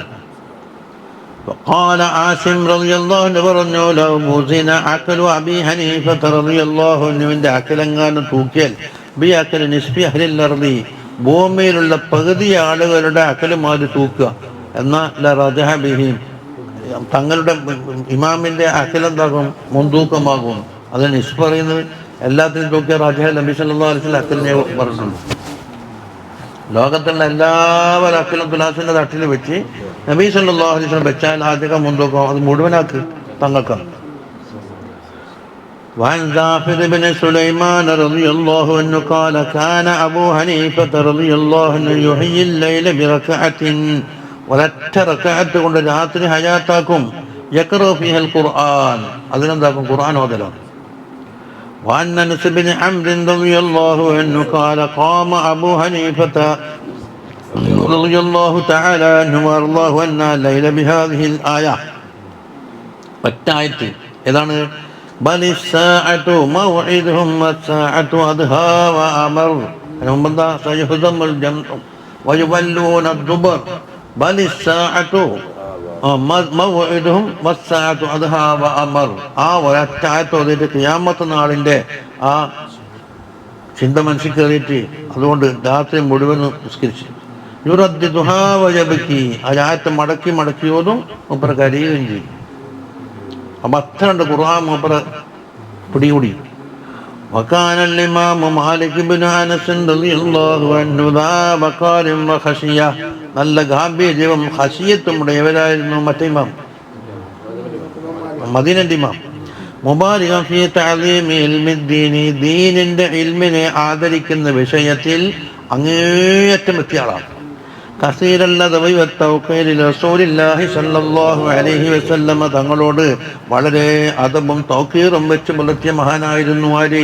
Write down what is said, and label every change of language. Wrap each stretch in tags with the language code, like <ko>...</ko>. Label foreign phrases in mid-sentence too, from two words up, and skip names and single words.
<ar>قال عاصم رضي الله عنه പറഞ്ഞു, لو وزن عقل أبي حنيفة رضي الله</ar> <ml>അൻഹുവിന്റെ അഖലെങ്ങാനും തൂക്കിയാൽ</ml> <ar>بعقل نصف أهل الأرض,</ar> <ml>ഭൂമിയിലുള്ള പകുതി ആളുകളുടെ അഖലുമാര് തൂക്കുക എന്നാ</ml> <ar>لرجح بهم,</ar> <ml>തങ്ങളുടെ ഇമാമിന്റെ അഖിലെന്താകും? മുൻതൂക്കമാകും. അത് നിസ്ഫ് പറയുന്നത് എല്ലാത്തിനും തൂക്കിയ റാജഹ നബി</ml> <ar>صلى الله عليه وسلم</ar> <ml>അഖലിനെ പറഞ്ഞിട്ടുണ്ട്. ലോകത്തുള്ള എല്ലാവരും അഖിലും തുലാസിന്റെ തട്ടിൽ വെച്ച് നബി</ml> <ar>صلى الله عليه وسلم</ar> <ml>വെച്ചാൽ ആദ്യം മുൻതൂക്കം അത് മുഴുവനാക്ക് തങ്ങൾക്കാം.</ml> <ar>وعن زافر بن سليمان رضي الله عنه قال كان أبو حنيفة رضي الله عنه يحيي الليل بركعة,</ar> <ml>ഒരൊറ്റ റക്അത്ത് കൊണ്ട് രാത്രി ഹയാത്താക്കും.</ml> <ar>يقرأ فيه القرآن,</ar> <ml>അതിനെന്താക്കും? ഖുർആൻ ഓതലാണ്.</ml> <ar>وعن أنس بن عمرو رضي الله عنه قال قام أبو حنيفة رضي الله تعالى عنه وأرضاه أن الليل بهذه الآية,</ar> <ml>ഒറ്റായത്ത് ഏതാണ്?</ml> <ar>بل الساعة موعدهم والساعة أدهى وأمر, മുമ്പെന്താ? سيهزم الجمع ويولون الدبر, بل الساعة موعدهم والساعة أدهى وأمر.</ar> <ml>ആ ഒരറ്റായത്ത് ഓതിയിട്ട് ഖിയാമത്ത് നാളിന്റെ ആ ചിന്ത മനസ്സിൽ കയറിയിട്ട് അതുകൊണ്ട് രാത്രി മുഴുവൻ നിസ്കരിച്ചു.</ml> <ar>يرددها ويبكي,</ar> <ml>ആ ആയത്ത് മടക്കി മടക്കി ഓതും, മൂപ്പർ കരയുകയും ചെയ്യും. അപ്പൊ അത്രണ്ട് ഖുർആൻ മൂപ്പർ പിടികൂടി.</ml> <ar>وكان الإمام مالك بن أنس رضي الله عنه ذا وقار وخشية,</ar> <ml>നല്ല ഗാംഭീര്യവും ഖശിയത്തും ഉടയവരായിരുന്നു മറ്റേ ഇമാം, മദീനന്റെ ഇമാം.</ml> <ar>مباركا في تعليم علم دين,</ar> <ml>ദീനിന്റെ ഇൽമിനെ ആദരിക്കുന്ന വിഷയത്തിൽ അങ്ങേയറ്റം എത്തിയ ആളാണ്.</ml> <ar>كثير الأدب والتوقير رسول الله صلى الله عليه وسلم,</ar> <ml>തങ്ങളോട് വളരെ അദബും തൗഖീറും വെച്ച് പുലർത്തിയ മഹാനായിരുന്നു ആര്?</ml>